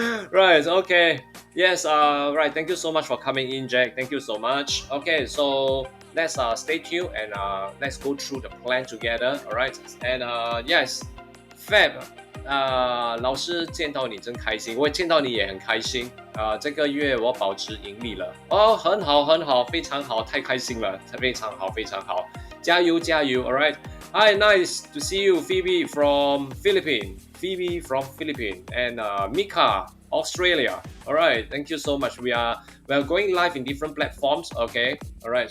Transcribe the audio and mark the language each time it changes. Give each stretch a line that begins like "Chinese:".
English: Right, okay. Yes, right. Thank you so much for coming in, Jack. Thank you so much. Okay, so let's stay tuned, and let's go through the plan together. All right, and yes, Fab.
Chinese: 老师见到你真开心，我见到你也很开心。这个月我保持盈利了。哦，很好，很好，非常好，太开心了，非常好，非常好，加油，加油 ！
English: All right. Hi, nice to see you, Phoebe from Philippines. Phoebe from Philippines and Mika, Australia. All right. Thank you so much. We are going live in different platforms. Okay. All right.